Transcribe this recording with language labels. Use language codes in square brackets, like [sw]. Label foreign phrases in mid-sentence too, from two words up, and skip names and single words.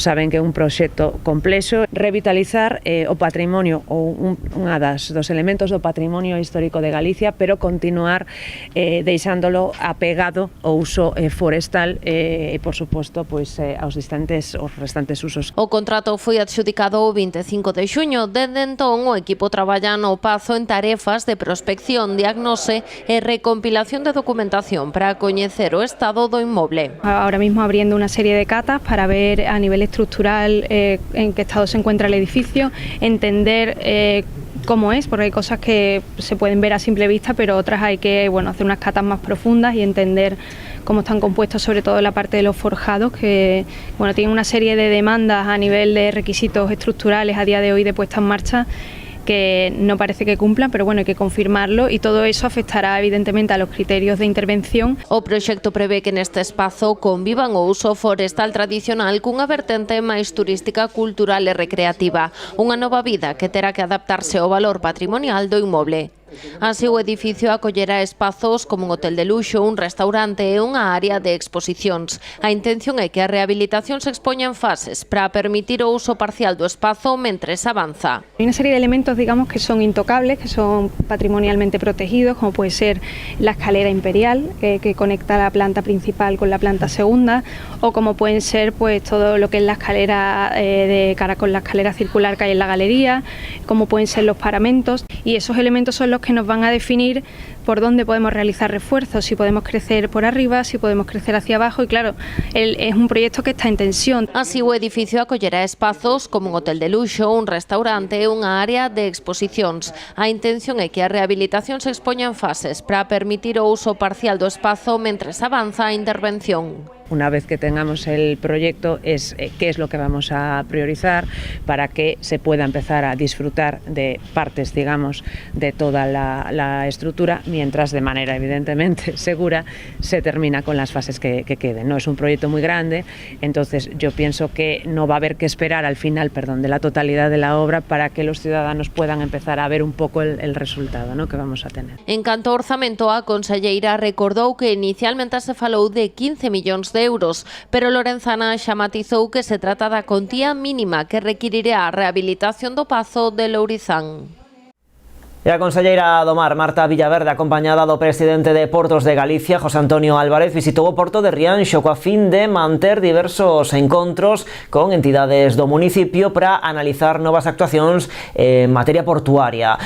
[gl] Saben que é un proxecto complexo, revitalizar o patrimonio ou unha dos elementos do patrimonio histórico de Galicia, pero continuar deixándolo apegado ao uso forestal e, por suposto, aos restantes usos. O contrato foi adxudicado o 25 de xuño. Dende entón, o equipo traballa no Pazo en tarefas de prospección, diagnose e recompilación de documentación para coñecer o estado do inmoble. [es] Ahora mismo abriendo una serie de catas para ver a nivel estructural en qué estado se encuentra el edificio, entender cómo es, porque hay cosas que se pueden ver a simple vista, pero otras hay que hacer unas catas más profundas y entender cómo están compuestos, sobre todo la parte de los forjados, que tienen una serie de demandas a nivel de requisitos estructurales a día de hoy de puesta en marcha que no parece que cumplan, pero hay que confirmarlo, y todo eso afectará evidentemente a los criterios de intervención. [gl] O proxecto prevé que neste espazo convivan o uso forestal tradicional cunha vertente máis turística, cultural e recreativa, unha nova vida que terá que adaptarse ao valor patrimonial do inmoble. Así, o edificio acollerá espazos como un hotel de luxo, un restaurante e unha área de exposicións. A intención é que a rehabilitación se expoña en fases para permitir o uso parcial do espazo mentres avanza. [es] Hay una serie de elementos, digamos, que son intocables, que son patrimonialmente protegidos, como puede ser la escalera imperial, que conecta la planta principal con la planta segunda, o como pueden ser todo lo que es la escalera de cara con la escalera circular que hay en la galería, como pueden ser los paramentos, y esos elementos son los que nos van a definir por dónde podemos realizar refuerzos, si podemos crecer por arriba, si podemos crecer hacia abajo, y claro, es un proyecto que está en tensión. [gl] Así, o edificio acollerá espazos como un hotel de luxo, un restaurante e unha área de exposicións. A intención é que a rehabilitación se expoña en fases para permitir o uso parcial do espazo mentres avanza a intervención. [es] Una vez que tengamos el proyecto, es qué es lo que vamos a priorizar para que se pueda empezar a disfrutar de partes, digamos, de toda la estructura, mientras de manera evidentemente segura se termina con las fases que queden. No es un proyecto muy grande, entonces yo pienso que no va a haber que esperar al final, de la totalidad de la obra para que los ciudadanos puedan empezar a ver un poco el resultado, ¿no?, que vamos a tener. [gl] En canto ao orzamento, a conselleira recordou que inicialmente se falou de 15 millóns de euros, pero Lorenzana xa matizou que se trata da contía mínima que requirirá a rehabilitación do Pazo de Lourizán. E a conselleira do Mar, Marta Villaverde, acompañada do presidente de Portos de Galicia, José Antonio Álvarez, visitou o porto de Rianxo coa fin de manter diversos encontros con entidades do municipio para analizar novas actuacións en materia portuaria.